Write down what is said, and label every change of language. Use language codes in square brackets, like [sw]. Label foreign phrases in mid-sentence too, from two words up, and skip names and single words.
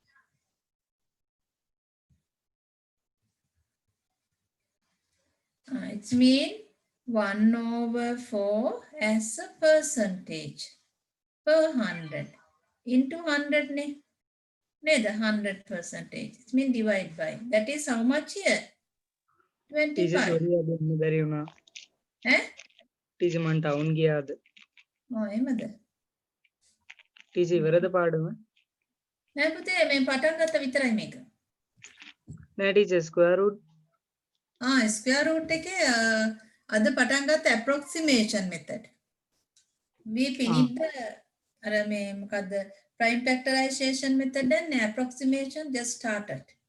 [en] It means 1 over 4 as a percentage per 100 into 100 ne. The 100%. It means divide by. That is how much here? 25. Eh? [si] ටීචර් මං ටවුන් ගියාද? එහෙමද? ටීචර් ඉවරද පාඩම? නෑ පුතේ මේ පටන් ගත්ත විතරයි මේක. නෑ ටීචර් [en] square root square root [si] එකේ අද පටන් ගත්ත [en] approximation method. we finished the [si] අර මේ මොකද්ද [en] prime factorization method and approximation just started.